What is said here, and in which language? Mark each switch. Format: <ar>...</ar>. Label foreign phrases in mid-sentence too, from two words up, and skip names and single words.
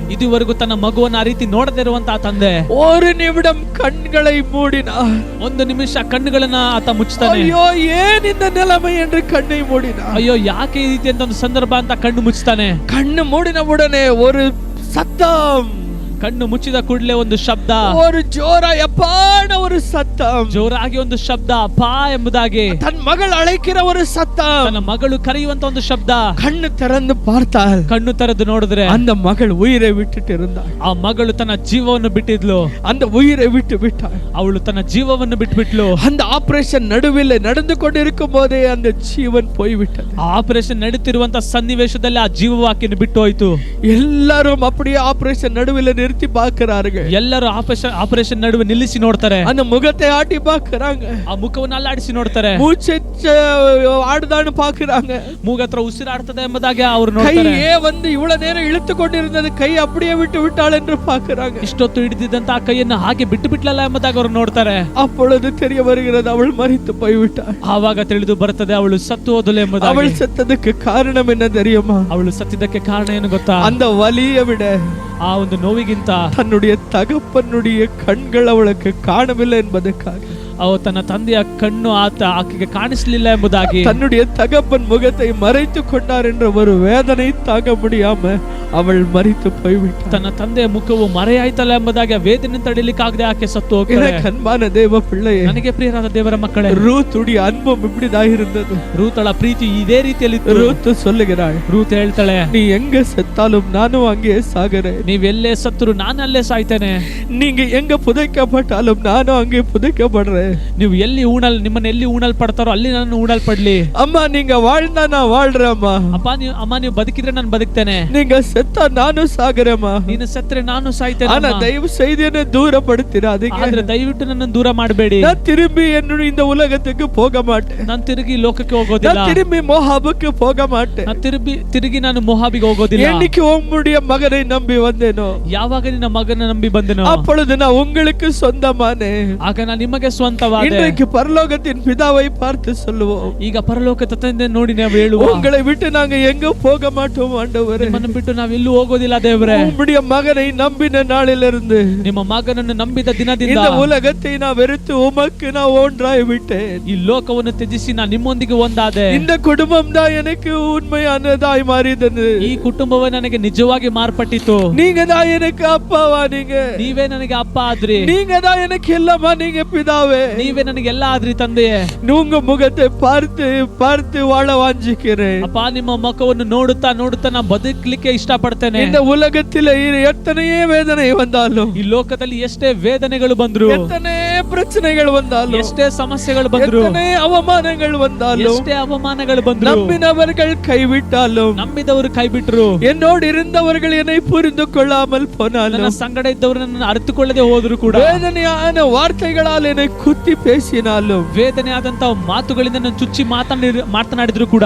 <kn>ಇದುವರೆಗೂ ತನ್ನ ಮಗುವನ್ನು ಆ ರೀತಿ ನೋಡದೇ ಇರುವಂತಹ ತಂದೆ</kn> <ta>ஒரு நிமிடம் கண்களை மூடினார்.</ta> <kn>ಒಂದು ನಿಮಿಷ ಕಣ್ಣುಗಳನ್ನ ಆತ ಮುಚ್ಚುತ್ತಾನೆ.</kn> <ta>ஐயோ ஏன் இந்த நிலைமை என்று கண்ணை மூடினார்.</ta> <kn>ಅಯ್ಯೋ ಯಾಕೆ ಈ ರೀತಿ ಅಂತ ಒಂದು ಸಂದರ್ಭ ಅಂತ ಕಣ್ಣು ಮುಚ್ಚುತ್ತಾನೆ.</kn> <ta>கண்ணு மூடின உடனே ஒரு சத்தம்,</ta> <kn>ಕಣ್ಣು ಮುಚ್ಚಿದ ಕೂಡಲೇ ಒಂದು ಶಬ್ದ,</kn> <ta>ஒரு ஜோரா எப்பான ஒரு சத்தம்,</ta> <kn>ಜೋರಾಗಿ ಒಂದು ಶಬ್ದ, ಪಾ ಎಂಬುದಾಗಿ</kn> <ta>தன் மகள் அழைக்கிற ஒரு சத்தம்,</ta> <kn>ತನ್ನ ಮಗಳು ಕರೆಯುವಂತ ಒಂದು ಶಬ್ದ.</kn> <ta>கண்ணு திறந்து பார்த்தால்</ta> <kn>ಕಣ್ಣು ತೆರೆದು ನೋಡಿದ್ರೆ</kn> <ta>அந்த மகள் உயிரை விட்டுட்டு இருந்தாள்.</ta> <kn>ಆ ಮಗಳು ತನ್ನ ಜೀವವನ್ನು ಬಿಟ್ಟಿದ್ಲು.</kn> <ta>அந்த உயிரை விட்டு விட்டாள்.</ta> <kn>ಅವಳು ತನ್ನ ಜೀವವನ್ನು ಬಿಟ್ಬಿಟ್ಲು.</kn> <ta>அந்த ஆபரேஷன் நடுவில் நடந்து கொண்டிருக்கும் போதே அந்த ஜீவன் போய்விட்டது.</ta> <kn>ಆ ಆಪರೇಷನ್ ನಡೀತಿರುವಂತ ಸನ್ನಿವೇಶದಲ್ಲಿ ಆ ಜೀವವಾಕ್ಯನ ಬಿಟ್ಟು ಹೋಯ್ತು.</kn> <ta>எல்லாரும் அப்படியே ஆபரேஷன் நடுவில் நிறுத்தி பார்க்கிறார்கள்.</ta> <kn>ಎಲ್ಲರೂ ಆಪರೇಷನ್ ನಡುವೆ ನಿಲ್ಲಿಸಿ ನೋಡ್ತಾರೆ.</kn> <ta>அந்த முகத்தை ஆட்டி பார்க்கறாங்க.</ta> <kn>ಆ ಮುಖವನ್ನು ಅಲ್ಲಾಡಿಸಿ ನೋಡ್ತಾರೆ.</kn> <ta>மூச்செச்ச ஆடுதான்னு பார்க்கறாங்க.</ta> <kn>ಮೂಗತ್ರ ಉಸಿರಾಡ್ತದೆ ಎಂಬುದಾಗಿ ಅವರು ನೋಡ್ತಾರೆ.</kn> <ta>கையே வந்து இவ்வளவு நேரம் இழுத்து கொண்டிருந்தது கை அப்படியே விட்டு விட்டாள் என்று பார்க்கறாங்க.</ta> <kn>ಇಷ್ಟೊತ್ತು ಹಿಡಿದಿದ್ದಂತ ಆ ಕೈಯನ್ನು ಹಾಗೆ ಬಿಟ್ಟು ಬಿಟ್ಲಲ್ಲ ಎಂಬುದಾಗಿ ಅವರು ನೋಡ್ತಾರೆ.</kn> <ta>அப்பொழுது தெரிய வருகிறது அவள் மரித்து போய்விட்டாள்.</ta> <kn>ಆವಾಗ ತಿಳಿದು ಬರುತ್ತದೆ ಅವಳು ಸತ್ತು ಹೋದಳು ಎಂಬುದಾಗಿ.</kn> <ta>அவள் செத்ததுக்கு காரணம் என்ன தெரியுமா?</ta> <kn>ಅವಳು ಸತ್ತಿದ್ದಕ್ಕೆ ಕಾರಣ ಏನು ಗೊತ್ತಾ?</kn> <ta>அந்த வலியை விட</ta> <kn>ಆ ಒಂದು ನೋವಿಗಿಂತ</kn> <ta>தன்னுடைய தகப்பனுடைய கண்கள் அவளுக்கு காணவில்லை என்பதற்காக</ta> <kn>ತನ್ನ ತಂದೆಯ ಕಣ್ಣು ಆಕೆಗೆ ಕಾಣಿಸಲಿಲ್ಲ ಎಂಬುದಾಗಿ</kn> <ta>தன்னுடைய தகப்பன் முகத்தை மறைத்து கொண்டார் என்ற ஒரு வேதனை தாங்க முடியாம அவள் மரித்து போய்விட்டாள்.</ta> <kn>ತನ್ನ ತಂದೆಯ ಮುಖವು ಮರೆಯಾಯ್ತಲ್ಲ ಎಂಬುದಾಗಿ ಆ ವೇದನೆ ತಡೆಯಲಿಕ್ಕಾಗದೆ ಆಕೆ ಸತ್ತು ಹೋಗ್ತಾಳೆ.</kn> <ta>அன்பான தேவ பிள்ளையே,</ta> <kn>ನನಗೆ ಪ್ರಿಯರಾದ ದೇವರ ಮಕ್ಕಳೇ,</kn> <ta>ரூத்துடைய அன்பும் இப்படிதான் இருந்தது.</ta> <kn>ರೂತಳ ಪ್ರೀತಿ ಇದೇ ರೀತಿಯಲ್ಲಿ</kn> <ta>ரூத் சொல்லுகிறாள்,</ta> <kn>ರೂತ್ ಹೇಳ್ತಾಳೆ,</kn> <ta>நீ எங்க செத்தாலும் நானும் அங்கே சாகிறேன்.</ta> <kn>ನೀವೆಲ್ಲೇ ಸತ್ತರು ನಾನು ಅಲ್ಲೇ ಸಾಯ್ತೇನೆ.</kn> <ta>நீங்க எங்க புதைக்கப்பட்டாலும் நானும் அங்கே புதைக்கப்படுறேன்.</ta> <kn>ನೀವು ಎಲ್ಲಿ ನಿಮ್ಮನ್ನ ಎಲ್ಲಿ ಊಣಲ್ಪಡ್ತಾರೋ ಅಲ್ಲಿ ನಾನು ಊಣಲ್ಪಡ್ಲಿ.</kn> <ta>அம்மா நீங்க வாழ்ந்தா நான் வாழ்றேம்மா.</ta> <kn>ಅಮ್ಮ ನೀವು ಬದುಕಿದ್ರೆ ನಾನು ಬದುಕ್ತೇನೆ.</kn> <ta>நீங்க செத்தா நானும் சாகிறேம்மா.</ta> <kn>ನೀನು ಸತ್ತರೆ ನಾನು ಸಾಯ್ತೇನೆ.</kn> <ta>ஆனா தயவு செய்து என்னை தூரப்படுத்திடாதீங்க.</ta> <kn>ಆದ್ರೆ ದಯವಿಟ್ಟು ನನ್ನನ್ನು ದೂರ ಮಾಡಬೇಡಿ.</kn> <ta>நான் திரும்பி இந்த உலகத்துக்கு போக மாட்டேன்.</ta> <kn>ನಾನು ತಿರುಗಿ ಲೋಕಕ್ಕೆ ಹೋಗೋದಿಲ್ಲ.</kn> <ta>நான் திரும்பி மோவாபுக்கு போக மாட்டேன்.</ta> <kn>ನಾನು ತಿರುಗಿ ನಾನು ಮೋವಾಬಿಗೆ ಹೋಗೋದಿಲ್ಲ.</kn> <ta>என்னைக்கு உம்முடைய மகனை நம்பி வந்தேனோ,</ta> <kn>ಯಾವಾಗ ನಿನ್ನ ಮಗನ ನಂಬಿ ಬಂದೆನೋ,</kn> <ta>அப்பொழுது நான் உங்களுக்கு சொந்தமானேன்.</ta> <kn>ಆಗ ನಾನು ನಿಮಗೆ ಸ್ವಂತವಾದೆ.</kn> <ta>இன்றைக்கு பரலோகத்தின் பிதாவை பார்த்து சொல்லுவோம்,</ta> <kn>ಈಗ ಪರಲೋಕದ ತಂದೆ ನೋಡಿ ನಾವು ಹೇಳುವ,</kn> <ta>உங்களை விட்டு நாங்க எங்க போக மாட்டோம் ஆண்டவரೇ.</ta> <kn>ನಿಮ್ಮನ್ನು ಬಿಟ್ಟು ನಾವು ಎಲ್ಲೂ ಹೋಗೋದಿಲ್ಲ ದೇವರೇ.</kn> <ta>உம்முடைய மகனை நம்பின நாளிலிருந்து,</ta> <kn>ನಿಮ್ಮ ಮಗನನ್ನು ನಂಬಿದ ದಿನದಿಂದ</kn> <ta>இந்த உலகத்தை நான் வெறுத்து உமக்கு நான் ஒன்றாய் விட்டேன்.</ta> <kn>ಈ ಲೋಕವನ್ನು ತ್ಯಜಿಸಿ ನಾನು ನಿಮ್ಮೊಂದಿಗೆ ಒಂದಾದೆ.</kn> <ta>இந்த குடும்பம் தான் எனக்கு உண்மையானதாய் மாறியது.</ta> <kn>ಈ ಕುಟುಂಬವೇ ನನಗೆ ನಿಜವಾಗಿ ಮಾರ್ಪಟ್ಟಿತು.</kn> <ta>நீங்க தான் எனக்கு அப்பாவா,</ta> <kn>ನೀವೇ ನನಗೆ ಅಪ್ಪ ಆದ್ರಿ.</kn> <ta>நீங்க தான் எனக்கு எல்லாமா, நீங்க பிதாவே.</ta> <kn>ನೀವೇ ನನಗೆ ಎಲ್ಲ ಆದ್ರಿ ತಂದೆಯೇ.</kn> <ta>உங்க முகத்தை பார்த்து பார்த்து வாழ வாஞ்சிக்கிறேன்.</ta> <kn>ಅಪ್ಪ ನಿಮ್ಮ ಮುಖವನ್ನು ನೋಡುತ್ತಾ ನೋಡುತ್ತಾ ನಾನು ಬದುಕಲಿಕ್ಕೆ ಇಷ್ಟಪಡ್ತೇನೆ.</kn> <ta>இந்த உலகத்தில் எத்தனையே வேதனை வந்தாலும்,</ta> <kn>ಈ ಲೋಕದಲ್ಲಿ ಎಷ್ಟೇ ವೇದನೆಗಳು ಬಂದ್ರು,</kn> <ta>எத்தனை பிரச்சனைகள் வந்தாலும்,</ta> <kn>ಎಷ್ಟೇ ಸಮಸ್ಯೆಗಳು ಬಂದ್ರು,</kn> <ta>எத்தனை அவமானங்கள் வந்தாலும்,</ta> <kn>ಎಷ್ಟೇ ಅವಮಾನಗಳು ಬಂದ್ರು,</kn> <ta>நம்பினவர்கள் கைவிட்டாலும்,</ta> <kn>ನಂಬಿದವರು ಕೈ ಬಿಟ್ರು,</kn> <ta>என்னோடு இருந்தவர்கள் என்னை புரிந்து கொள்ளாமல் போனாலும்,</ta> <kn>ನನ್ನ ಸಂಗಡ ಇದ್ದವರು ನನ್ನನ್ನು ಅರಿತುಕೊಳ್ಳದೆ ಹೋದ್ರು ಕೂಡ,</kn> <ta>வேதனையான வார்த்தைகளால் என்னை குத்தி பேசினாலும்,</ta> <kn>ವೇದನೆ ಆದಂತ ಮಾತುಗಳಿಂದ ನನ್ನ ಚುಚ್ಚಿ ಮಾತನಾಡಿದ್ರು ಕೂಡ,</kn>